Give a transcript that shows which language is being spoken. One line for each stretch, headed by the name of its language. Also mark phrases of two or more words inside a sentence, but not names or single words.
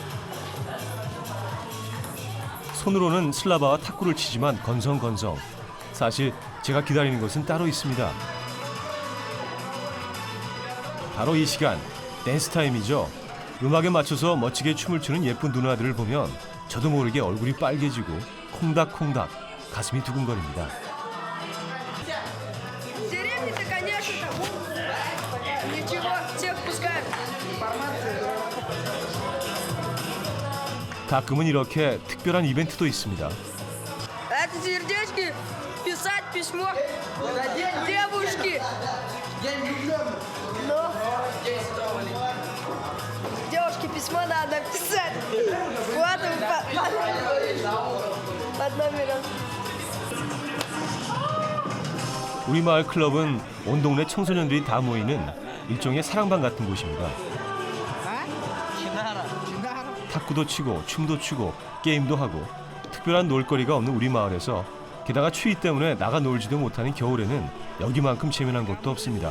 Korean: 손으로는 슬라바와 탁구를 치지만 건성건성 사실 제가 기다리는 것은 따로 있습니다. 바로 이 시간, 댄스 타임이죠. 음악에 맞춰서 멋지게 춤을 추는 예쁜 누나들을 보면 저도 모르게 얼굴이 빨개지고 콩닥콩닥 가슴이 두근거립니다.
Russian: Деревни-то, конечно, ничего, всех пускают.
Korean: 가끔은 이렇게 특별한 이벤트도 있습니다.
Russian: Это сердечки, писать письмо девушке. Но девушке письмо надо писать. Вот под номером.
Korean: 우리 마을 클럽은 온 동네 청소년들이 다 모이는 일종의 사랑방 같은 곳입니다. 탁구도 치고 춤도 추고 게임도 하고 특별한 놀거리가 없는 우리 마을에서 게다가 추위 때문에 나가 놀지도 못하는 겨울에는 여기만큼 재미난 곳도 없습니다.